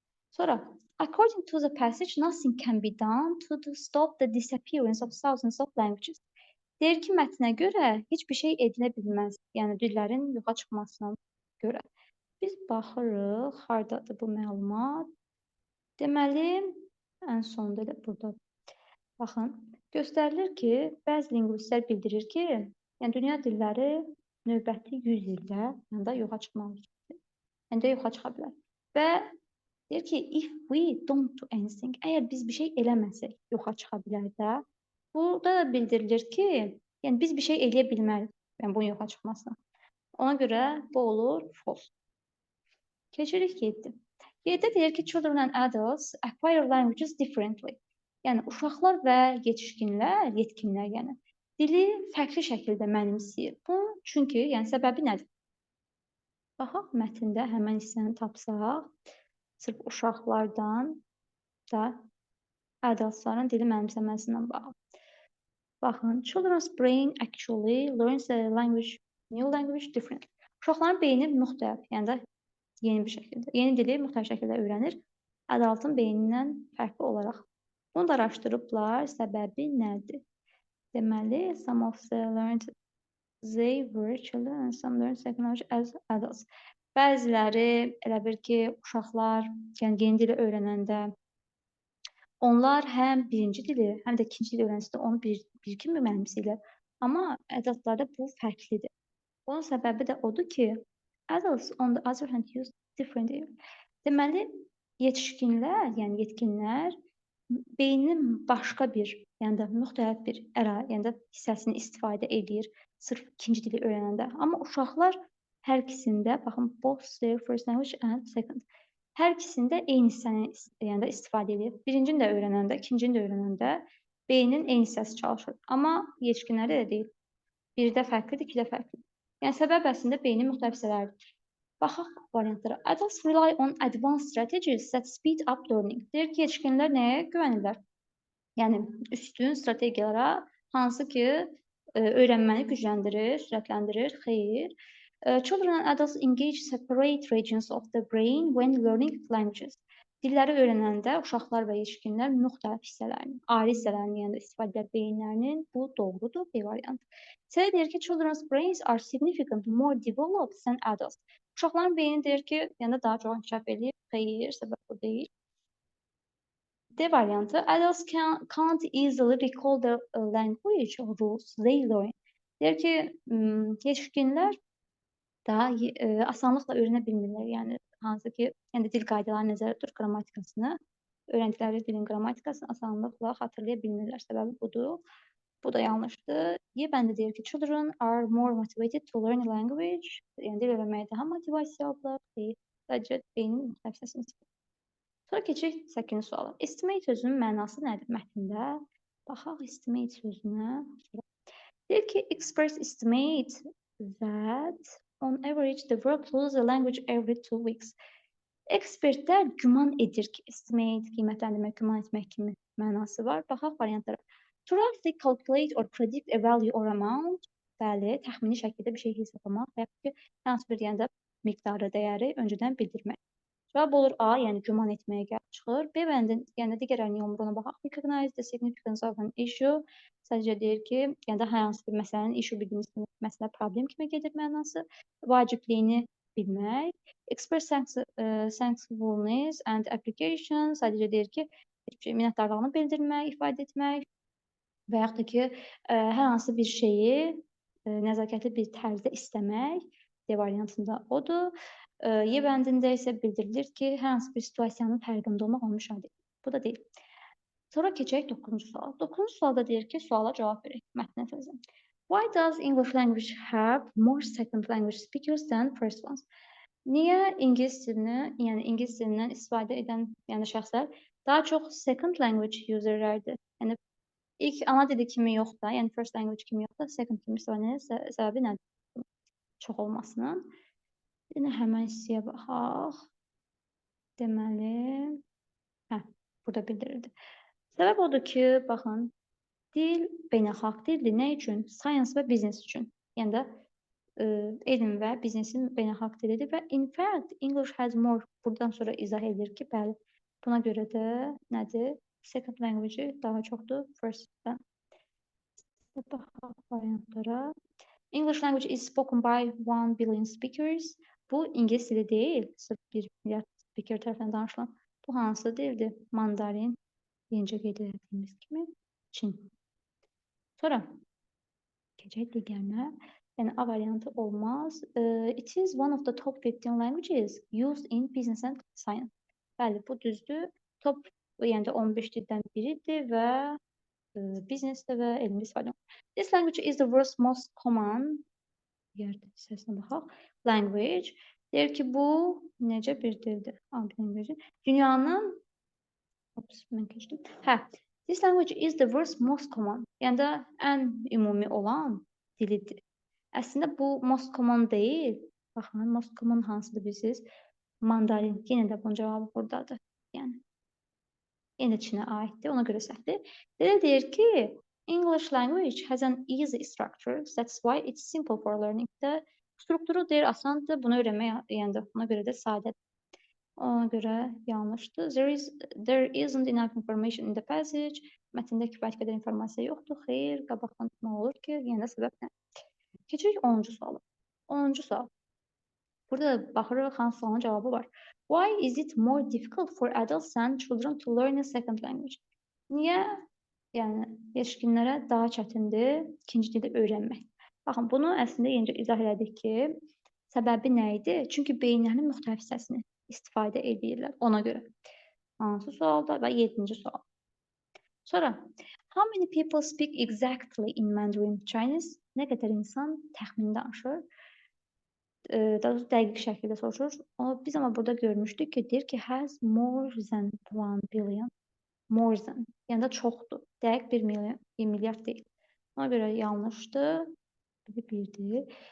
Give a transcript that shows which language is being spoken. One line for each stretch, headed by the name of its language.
Azerbaijani: Sonra,
English: according to the passage, nothing can be done to stop the disappearance of thousands of languages.
Azerbaijani: Deyir ki, mətnə görə heç bir şey edilə bilməz. Yəni, dillərin yoxa çıxmasına görə. Biz baxırıq, hardadır bu məlumat. Deməli, ən sonda da burada. Baxın, göstərilir ki, bəzi linguistlər bildirir ki, yəni dünya dilləri növbəti 100 ildə yəni da yoxa çıxmalıdır. Yəni də yoxa çıxa bilər. Və deyir ki,
English: if we don't do anything,
Azerbaijani: əgər biz bir şey eləməsək, yoxa çıxa bilər də. Burada da bildirilir ki, yəni biz bir şey eləyə bilmərik, yəni bunun yoxa çıxmasına. Ona görə bu olur false. Keçirik 7. 7-də deyir ki,
English: children and adults acquire languages differently.
Azerbaijani: Yəni uşaqlar və yetişkinlər, yetkinlər yəni dili fərqli şəkildə mənimsəyir. Bunun çünki, yəni səbəbi nədir? Baxaq mətndə həmən hissəni tapsaq, sırf uşaqlardan da adultların dili mənimsəməsindən bağlı. Baxın,
English: children's brain actually learns a language, new language differently.
Azerbaijani: Uşaqların beyni müxtəlif, yəni də yeni bir şəkildə, yeni dili müxtəlif şəkildə öyrənir. Adultun beynindən fərqli olaraq. Bunu da araşdırıblar, səbəbi nədir? Deməli,
English: some of the learned they were children and some learned second language as adults.
Azerbaijani: Bəziləri elə bil ki, uşaqlar, yəni yeni dili öyrənəndə onlar həm birinci dili, həm də ikinci dili öyrənsələr onu bir kimi mənimsəyirlər. Amma adultlarda bu fərqlidir. Bunun səbəbi də odur ki,
English: adults on the other hand use different.
Azerbaijani: Deməli, yetişkinlər, yəni yetkinlər beynin başqa bir, yəni də müxtəlif bir yəni də hissəsini istifadə edir sırf ikinci dili öyrənəndə. Amma uşaqlar hər ikisində, baxın,
English: both their first language and second.
Azerbaijani: Hər ikisində eyni hissəni yəni də istifadə edir. Birincini də öyrənəndə, ikincini də öyrənəndə beynin eyni hissəsi çalışır. Amma yetişkinlərdə elə deyil. Birdə fərqlidir, ikidə fərqlidir. Yəni səbəb əslində beynin müxtəlif hissələridir. Baxaq variantlara.
English: Adults rely on advanced strategies that speed up learning.
Azerbaijani: Deyir ki, yetişkinlər nəyə güvənirlər? Yəni üstün strategiyalara, hansı ki, öyrənməni gücləndirir, sürətləndirir. Xeyr.
English: Children and adults engage separate regions of the brain when learning languages.
Azerbaijani: Dilləri öyrənəndə uşaqlar və yetişkinlər müxtəlif hissələrini, ayrı hissələrini, yəni istifadə edir beyinlərinin. Bu doğrudur, B variantı. C deyir ki,
English: children's brains are significantly more developed than adults.
Azerbaijani: Uşaqların beyni deyir ki, yəni daha çox inkişaf edir. Xeyr, səbəb bu deyil. D variantı.
English: Adults can't easily recall the language rules they learn.
Azerbaijani: Deyir ki, yetişkinlər daha asanlıqla öyrənə bilmirlər. Yəni hansı ki, yəni dil qaydalarını nəzərdə tutur, qrammatikasını, öyrəndikləri dilin qrammatikasını asanlıqla xatırlaya bilmirlər. Səbəbi budur. Bu da yanlışdır. Y bəndə deyir ki,
English: children are more motivated to learn a language.
Azerbaijani: Yəni dil öyrənməyə daha motivasiyalıdırlar. Deyir. Sadəcə beynin müxtəlif hissəsini istifadə. Sonra keçək 8-ci suala. Estimate sözünün mənası nədir mətndə? Baxaq estimate sözünə.
English: Deyir ki, experts estimate that on average the world loses a language every 2 weeks.
Azerbaijani: Ekspertlər güman edir ki, estimate, qiymətləndirmək, güman etmək kimi mənası var. Baxaq variantlara.
English: To roughly calculate or predict a value or amount.
Azerbaijani: Bəli, təxmini şəkildə bir şey hesablamaq və yaxud ki, hansı bir yəni də miqdarı, dəyəri öncədən bildirmək. Cavab olur A, yəni güman etməyə gəlib çıxır. B bəndə, yəni digərlərinin yoluna baxaq.
English: Recognize the significance of an issue.
Azerbaijani: Sadəcə deyir ki, yəni də hər hansı bir məsələnin issue bildiyimiz kimi məsələ problem kimi gedir mənası. Vacibliyini bilmək.
English: Express thankfulness and application.
Azerbaijani: Sadəcə deyir ki, minnətdarlığını bildirmək, ifadə etmək. Və yaxud da ki, hər hansı bir şeyi nəzakətli bir tərzdə istəmək. D variantında odur. Y bəndində isə bildirilir ki, hər hansı bir situasiyanın fərqində olmaq onu müşahidə edir. Bu da deyil. Sonra keçək 9-cu suala. 9-cu sualda deyir ki, suala cavab verək. Mətnə təzə.
English: Why does English language have more second language speakers than first ones?
Azerbaijani: Niyə ingilis dilini, yəni ingilis dilindən istifadə edən yəni şəxslər daha çox second language userlərdir? Yəni ilk ana dili kimi yox da, yəni first language kimi yox da, second kimi istifadə edən səbəbi nədir? Çox olmasının. Yine hemen hissəyə baxaq. Deməli, burada bildirildi. Səbəb odur ki, baxın, dil beynəlxalq dildir. Nə üçün? Science və business üçün. Yəni də elm və biznesin beynəlxalq dilidir və
English: in fact, English has more.
Azerbaijani: Buradan sonra izah edir ki, bəli, buna görə də nədir? Second language daha çoxdur first-dən. Baxaq variantlara.
English: English language is spoken by 1 billion speakers.
Azerbaijani: Bu ingilis dili deyil, sırf 1 milyard speaker tərəfindən danışılan. Bu hansı dildir? Mandarin, yenicə qeyd etdiyimiz kimi, Çin. Sonra keçək digərinə. Yəni A variantı olmaz.
English: It is one of the top 15 languages used in business and science.
Azerbaijani: Bəli, bu düzdür. Top, yəni də 15 dildən biridir və businessdə və elmdə istifadə olunur.
English: This language is the world's most common
Azerbaijani: səsinə baxaq.
English: Language.
Azerbaijani: Deyir ki, bu necə bir dildir? Dünyanın mən keçdim.
English: This language is the world's most common.
Azerbaijani: Yəni də ən ümumi olan dilidir. Əslində bu most common deyil. Baxın, most common hansıdır bilirsiniz? Mandarin. Yenə də bunun cavabı buradadır. Yəni yenə Çinə aiddir. Ona görə səhvdir. Deyir ki,
English: English language has an easy structure. That's why it's simple for learning.
Azerbaijani: De strukturu deyir asandır. Bunu öyrənmək yəni buna görə də sadədir. Ona görə yanlışdır.
English: There isn't enough information in the passage.
Azerbaijani: Mətndə kifayət qədər informasiya yoxdur. Xeyr, qabaqdan tutmaq olur ki, yəni səbəb nə? Keçirik 10-cu suala. 10-cu sual. Burada baxırıq hansı sualın cavabı var.
English: Why is it more difficult for adults than children to learn a second language?
Azerbaijani: Niyə yəni yetişkinlərə daha çətindir ikinci dili öyrənmək? Baxın, bunu əslində yenicə izah elədik ki, səbəbi nə idi? Çünki beyinlərinin müxtəlif hissəsini istifadə edirlər ona görə. Hansı sualda və 7-ci sual.
English: Sonra, how many people speak exactly in Mandarin Chinese?
Azerbaijani: Nə qədər insan təxmini danışır? Daha doğrusu dəqiq şəkildə soruşur. Biz amma burada görmüşdük ki, deyir ki,
English: has more than 1 billion. More than.
Azerbaijani: Yəni də çoxdur. Dəqiq 1 milyard deyil. Ona görə yanlışdır. Birdir.